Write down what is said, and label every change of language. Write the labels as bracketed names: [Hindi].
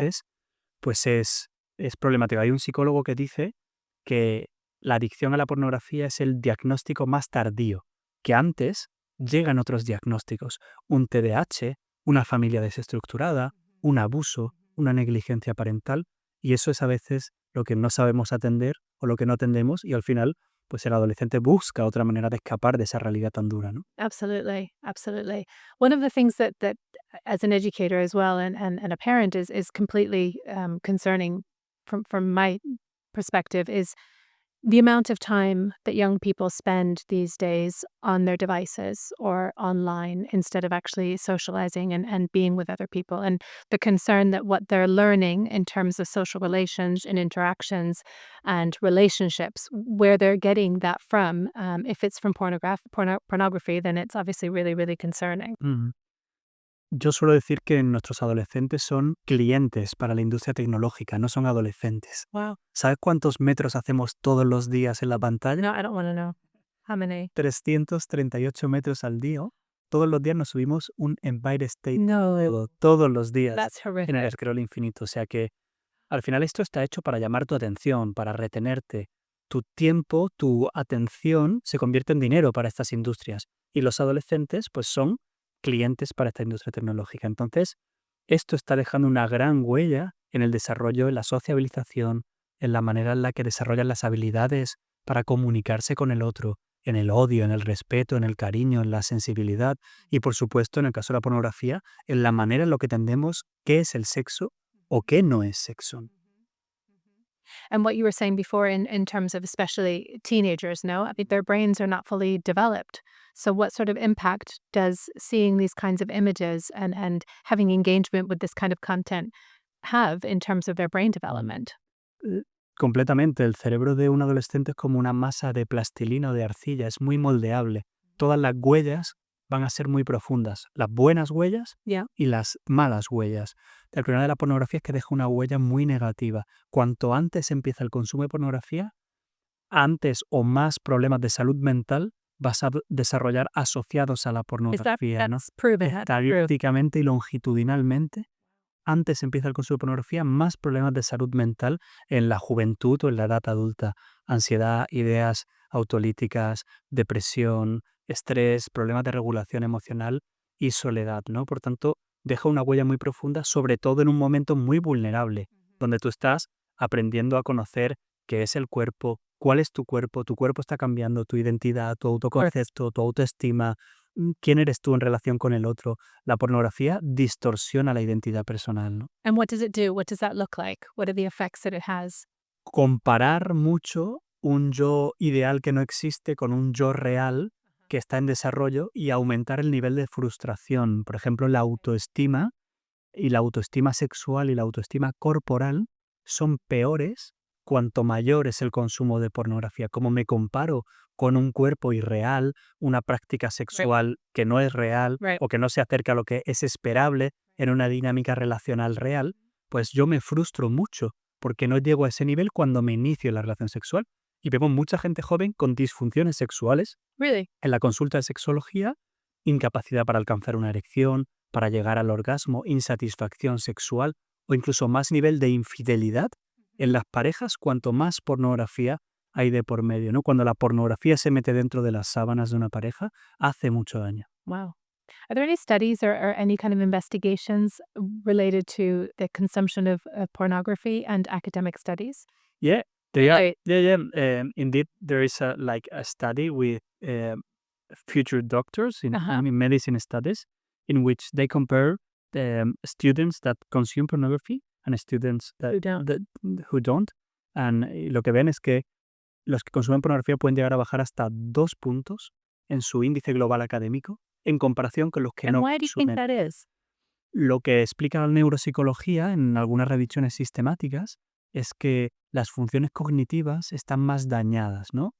[Spanish] veces, pues es problemático. Hay un psicólogo que dice que la adicción a la pornografía es el diagnóstico más tardío, que antes llegan otros diagnósticos, un TDAH, una familia desestructurada, un abuso, una negligencia parental, y eso es a veces lo que no sabemos atender o lo que no atendemos, y al final pues el adolescente busca otra manera de escapar de esa realidad tan dura, ¿no? [English] Absolutely, absolutely. One of the things that as an educator as well and a parent is completely concerning from my perspective is the amount of time that young people spend these days on their devices or online instead of actually socializing and being with other people. And the concern that what they're learning in terms of social relations and interactions and relationships, where they're getting that from, if it's from pornography, then it's obviously really, really concerning. Ujú. [Spanish] Yo suelo decir que nuestros adolescentes son clientes para la industria tecnológica, no son adolescentes. [English] Wow. [Spanish] ¿Sabes cuántos metros hacemos todos los días en la pantalla? [English] No, I don't want to know. How many? [Spanish] 338 metros al día. Todos los días nos subimos un Empire State [English] No, [Spanish] todos los días [English] that's [Spanish] en el [English] horrific. [Spanish] scroll infinito. O sea que al final esto está hecho para llamar tu atención, para retenerte. Tu tiempo, tu atención se convierte en dinero para estas industrias. Y los adolescentes pues son clientes para esta industria tecnológica. Entonces, esto está dejando una gran huella en el desarrollo, en la sociabilización, en la manera en la que desarrollan las habilidades para comunicarse con el otro, en el odio, en el respeto, en el cariño, en la sensibilidad y, por supuesto, en el caso de la pornografía, en la manera en la que entendemos qué es el sexo o qué no es sexo. [English] And what you were saying before in terms of especially teenagers, no? I mean, their brains are not fully developed. So what sort of impact does seeing these kinds of images and having engagement with this kind of content have in terms of their brain development? [Spanish] Completamente, el cerebro de un adolescente es como una masa de plastilina o de arcilla, es muy moldeable. Todas las huellas van a ser muy profundas, las buenas huellas [English] Yeah. [Spanish] y las malas huellas. El problema de la pornografía es que deja una huella muy negativa. Cuanto antes empieza el consumo de pornografía, antes o más problemas de salud mental vas a desarrollar asociados a la pornografía, ¿no? [English] That's proven? That's true. [Spanish] Estadísticamente y longitudinalmente, antes empieza el consumo de pornografía, más problemas de salud mental en la juventud o en la edad adulta. Ansiedad, ideas autolíticas, depresión, estrés, problemas de regulación emocional y soledad, ¿no? Por tanto, deja una huella muy profunda, sobre todo en un momento muy vulnerable, donde tú estás aprendiendo a conocer qué es el cuerpo, cuál es tu cuerpo está cambiando, tu identidad, tu autoconcepto, tu autoestima, quién eres tú en relación con el otro. La pornografía distorsiona la identidad personal, ¿no? [English] And what does it do? What does that look like? What are the effects that it has? [Spanish] Comparar mucho un yo ideal que no existe con un yo real que está en desarrollo y aumentar el nivel de frustración. Por ejemplo, la autoestima y la autoestima sexual y la autoestima corporal son peores cuanto mayor es el consumo de pornografía. Como me comparo con un cuerpo irreal, una práctica sexual que no es real [English] Right. [Spanish] o que no se acerca a lo que es esperable en una dinámica relacional real, pues yo me frustro mucho porque no llego a ese nivel cuando me inicio en la relación sexual. Y vemos mucha gente joven con disfunciones sexuales [English] Really? [Spanish] en la consulta de sexología, incapacidad para alcanzar una erección, para llegar al orgasmo, insatisfacción sexual o incluso más nivel de infidelidad en las parejas cuanto más pornografía hay de por medio, ¿no? Cuando la pornografía se mete dentro de las sábanas de una pareja, hace mucho daño. [English] Wow. Are there any studies or any kind of investigations related to the consumption of pornography and academic studies? Yeah, they are. Right. Yeah. Indeed, there is a study with future doctors Uh-huh. in medicine studies in which they compare students that consume pornography and students Who don't. who don't. [Spanish] And lo que ven es que los que consumen pornografía pueden llegar a bajar hasta 2 puntos en su índice global académico en comparación con los que [English] And [Spanish] no [English] why do you think [Spanish] consumen. [English] that is? [Spanish] Lo que explica la neuropsicología en algunas revisiones sistemáticas es que las funciones cognitivas están más dañadas, ¿no?